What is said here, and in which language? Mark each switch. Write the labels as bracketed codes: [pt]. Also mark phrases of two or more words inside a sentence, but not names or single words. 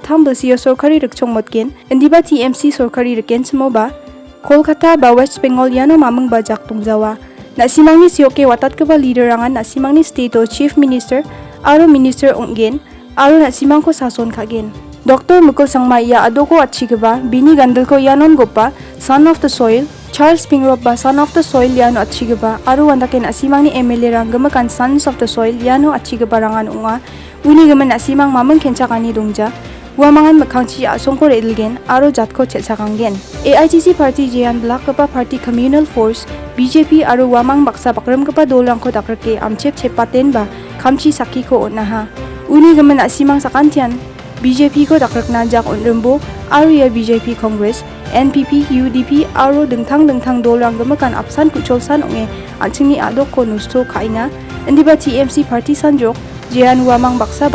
[grt] tham basiyo sorkari rikchong motgen endiba TMC sorkari riken smoba Kolkata ba West Bengal yano mamung bajak tongjawa nasimangni siyoke watatgaba leader rangan nasimangni state o [en] chief minister [grt] aro minister onggen aro nasimangko sason khagen Dr.Mukul sangma ia adoko achigaba bini gandalko yanon gopa [en] son of the soil [grt] Charles Pingrop ba [en] son of the soil [grt] yano achigaba aro wandake nasimangni MLA-rang gemakan [en] sons of the soil [grt] yano achigaba rangan unga uni gemen nasimang mamang kenchakani dongja Wamangan makhangchi asongko redilgen aro jatko chelchakanggen AITC party jehan black gapa party [en] communal force [grt] BJP aro wamang baksa bakram gapa dolrangko dakrake amchep chepaten ba khamchi saki ko onaha uni gemen asimang sakantian BJP ko dakrakna jak onrembo aro ya BJP Congress NPP UDP aro dengthang dolrang gemakan apsan kucholsan onge anchingni adok ko nusto khainga endiba TMC party sanjok jehan wamang baksa